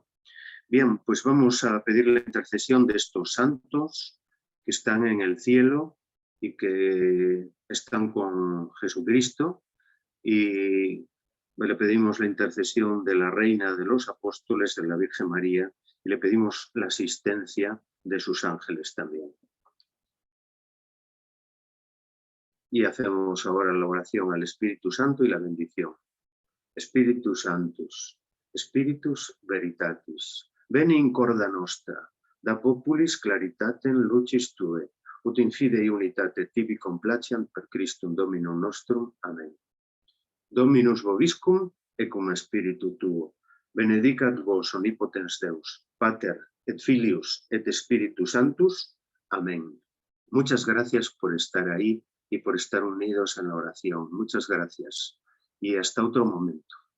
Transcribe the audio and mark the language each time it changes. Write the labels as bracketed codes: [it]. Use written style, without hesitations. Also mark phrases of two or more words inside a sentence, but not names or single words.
[es] Bien, pues vamos a pedir la intercesión de estos santos que están en el cielo y que están con Jesucristo, y le pedimos la intercesión de la Reina de los Apóstoles, de la Virgen María, y le pedimos la asistencia de sus ángeles también. Y hacemos ahora la oración al Espíritu Santo y la bendición. [la] Spiritus Sanctus, Spiritus Veritatis, veni in corda nostra, da populis claritatem lucis tue, ut in fide unitate tibi complaciant per Christum Dominum nostrum. Amen. Dominus vobiscum et cum spiritu tuo, benedicat vos omnipotens Deus, Pater et Filius et Spiritus Sanctus. Amen. [es] Muchas gracias por estar ahí y por estar unidos en la oración. Muchas gracias. Y hasta otro momento.